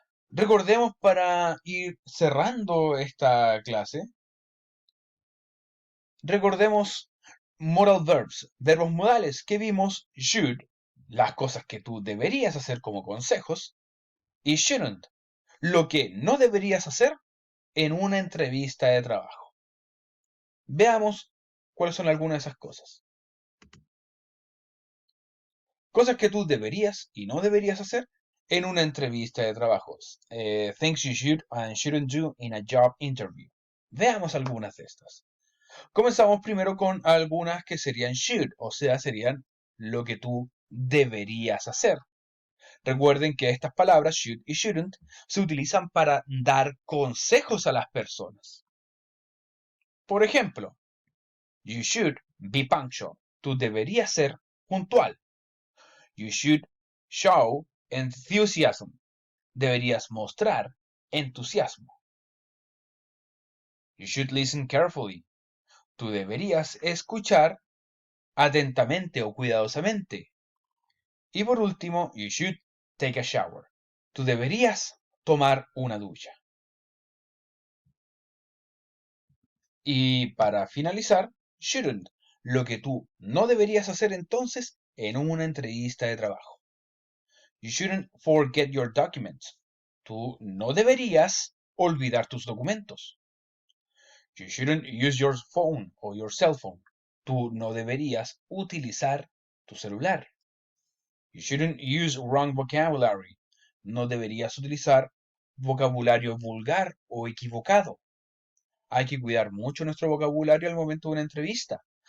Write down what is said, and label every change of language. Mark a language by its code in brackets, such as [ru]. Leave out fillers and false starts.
[es] Recordemos para ir cerrando esta clase, recordemos modal verbs, verbos modales que vimos: should, las cosas que tú deberías hacer como consejos, y shouldn't, lo que no deberías hacer en una entrevista de trabajo. Veamos cuáles son algunas de esas cosas. Cosas que tú deberías y no deberías hacer en una entrevista de trabajos. [en] Things you should and shouldn't do in a job interview. [es] Veamos algunas de estas. Comenzamos primero con algunas que serían should, o sea, serían lo que tú deberías hacer. Recuerden que estas palabras, should y shouldn't, se utilizan para dar consejos a las personas. [en] Por ejemplo, you should be punctual. Tú deberías ser puntual. You should show enthusiasm. [es] Deberías mostrar entusiasmo. [en] You should listen carefully. [es] Tú deberías escuchar atentamente o cuidadosamente. Y por último, [en] you should take a shower. [es] Tú deberías tomar una ducha. Y para finalizar, shouldn't, lo que tú no deberías hacer entonces en una entrevista de trabajo. [en] You shouldn't forget your documents. [es] Tú no deberías olvidar tus documentos. [en] You shouldn't use your phone or your cell phone. [es] Tú no deberías utilizar tu celular. [en] You shouldn't use wrong vocabulary. [es] No deberías utilizar vocabulario vulgar o equivocado. Hay que cuidar mucho nuestro vocabulario al momento de una entrevista.